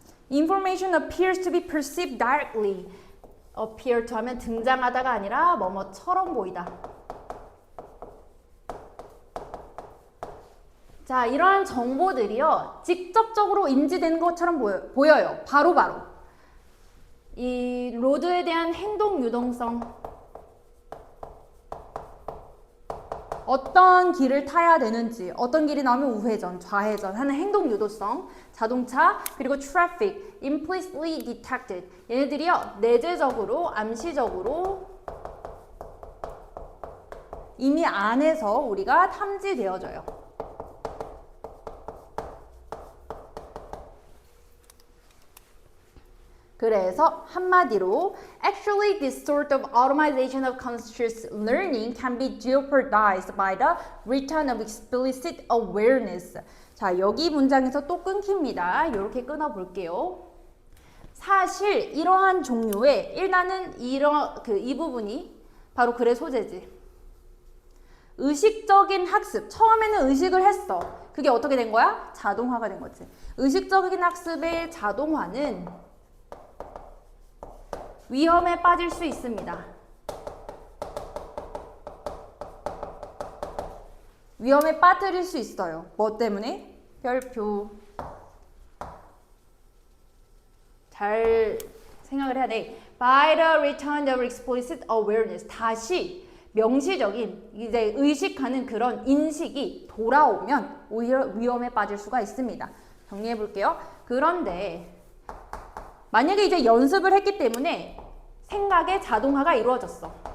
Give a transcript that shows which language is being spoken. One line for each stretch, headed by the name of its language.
English: Information appears to be perceived directly. appear to
Korean: 하면 등장하다가 아니라 뭐뭐처럼 보이다. 자, 이러한 정보들이요. 직접적으로 인지되는 것처럼 보여요. 바로바로. 이 로드에 대한 행동 유동성. 어떤 길을 타야 되는지, 어떤 길이 나오면 우회전, 좌회전 하는 행동 유도성, 자동차, 그리고
English: traffic, implicitly detected.
Korean: 얘네들이요, 내재적으로, 암시적으로 이미 안에서 우리가 탐지되어져요. 그래서 한마디로
English: actually this sort of automation of conscious learning can be jeopardized by the return of explicit awareness.
Korean: 자, 여기 문장에서 또 끊깁니다. 이렇게 끊어볼게요. 사실 이러한 종류의 일단은 이 부분이 바로 글의 소재지. 의식적인 학습. 처음에는 의식을 했어. 그게 어떻게 된 거야? 자동화가 된 거지. 의식적인 학습의 자동화는 위험에 빠질 수 있습니다. 위험에 빠뜨릴 수 있어요. 뭐 때문에? 별표. 잘 생각을 해야 돼.
English: By the return of explicit awareness.
Korean: 다시 명시적인 이제 의식하는 그런 인식이 돌아오면 오히려 위험에 빠질 수가 있습니다. 정리해 볼게요. 그런데 만약에 이제 연습을 했기 때문에 생각의 자동화가 이루어졌어.